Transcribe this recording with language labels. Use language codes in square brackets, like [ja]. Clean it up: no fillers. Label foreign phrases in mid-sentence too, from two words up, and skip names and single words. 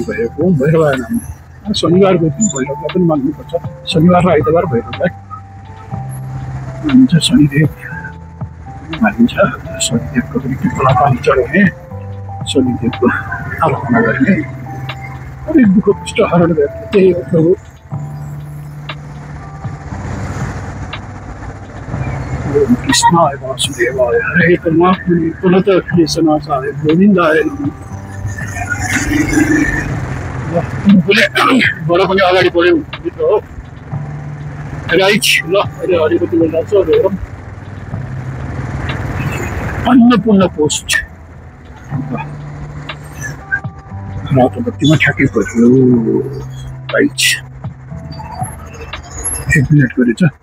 [ne] भएको भैरव नाम शनिबारको दिन भैरवलाई पनि मान्नुपर्छ शनिबार र आइतबार भैरवलाई मानिन्छ शनिदेव मानिन्छ शनिदेवको पनि टिप्पला पानी चढाउने शनिदेवको आराधना गर्ने अलिक दुःख कष्ट हरण गर्ने त्यही हो प्रभु [sa] कृष्णाय वासुदेवाय हरे परमात्मने पुनः क्लेशनाशाय गोविन्दाय [ne] बाट पनि अगाडि बढ्यो भित्र हो राइट ल अहिले अलिकति बेला लाग्छ हेरौँ अन्नपूर्ण पोस्ट रातो बत्तीमा ठ्याक्कै पर्यो राइट 1 मिनट गरेछ